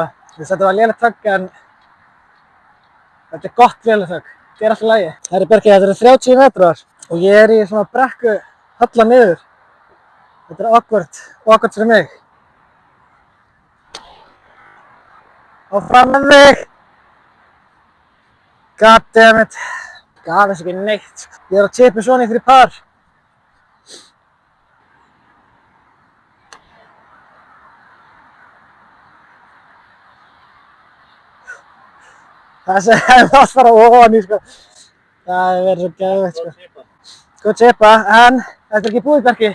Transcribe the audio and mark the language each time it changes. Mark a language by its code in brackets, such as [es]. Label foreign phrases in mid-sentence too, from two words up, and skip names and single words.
[is] Þetta var lélegt högg en þetta er gott lélegt högg. Þetta er alltaf í lagi. Herri Bjarki, þetta eru 30 metrar og ég er í svona brekku halla niður. Þetta er awkward fyrir mig. Áfram með þig! [en] God damn it. [is] Gaf þess ekki neitt. Ég er á chipi svona í 3 par. Það sem hefði átt að fara ofan í sko. Það hefði verið svo geðveikt sko. Góð chipa, en þetta er ekki búið Bjarki.